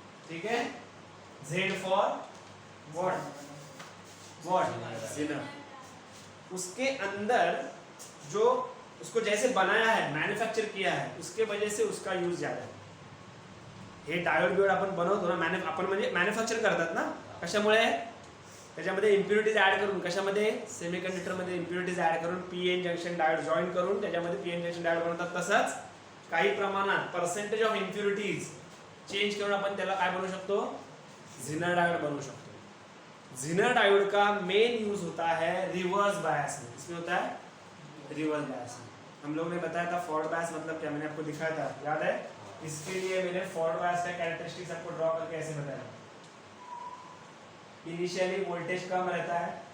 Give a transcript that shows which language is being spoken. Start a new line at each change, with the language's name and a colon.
Hindi: ठीक है, Z for what? ज़ीनर। उसके अंदर जो उसको जैसे बनाया है, मैन्युफैक्चर किया है, उसके वजह से उसका यूज ज्यादा है।
Marathi: हे डायोड बियोड आपण बनवतो ना, आपण म्हणजे मॅन्युफॅक्चर करतात ना, कशामुळे? त्याच्यामध्ये इम्प्युरिटीज ऍड करून, कशामध्ये? सेमीकंडक्टरमध्ये इम्प्युरिटीज ऍड करून पीएन जंक्शन डायोड जॉइन करून त्याच्यामध्ये पीएन जंक्शन डायोड बनवतात। तसंच काही प्रमाणात पर्सेंटेज ऑफ इम्प्युरिटीज चेंज करून आपण त्याला काय बनवू शकतो? ज़ीनर डायोड बनवू शकतो।
Hindi: ज़ीनर डायोड का मेन यूज होता है रिवर्स बायस में। इसमें होता है रिवर्स बायस में। हम लोग ने बताया था फॉरवर्ड बायस मतलब क्या, मैंने आपको दिखाया था, याद है? इसके लिए मैंने फॉरवर्ड बायस का कैरेक्टरिस्टिक्स आपको ड्रॉ करके ऐसे बताया। इनिशियली वोल्टेज कम रहता है,